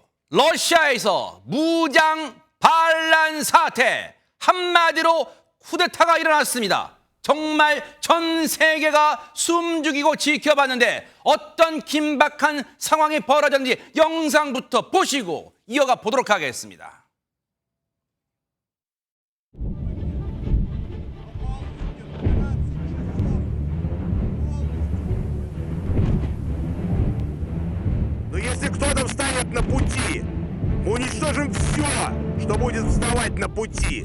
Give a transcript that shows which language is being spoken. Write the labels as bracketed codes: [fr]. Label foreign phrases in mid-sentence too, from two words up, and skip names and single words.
[ko] 러시아에서 무장 반란 사태, 한마디로 쿠데타가 일어났습니다. 정말 전 세계가 숨죽이고 지켜봤는데 어떤 긴박한 상황이 벌어졌는지 영상부터 보시고 이어가 보도록 하겠습니다. [ru] Но если кто-то встанет на пути, мы уничтожим все, что будет вставать на пути.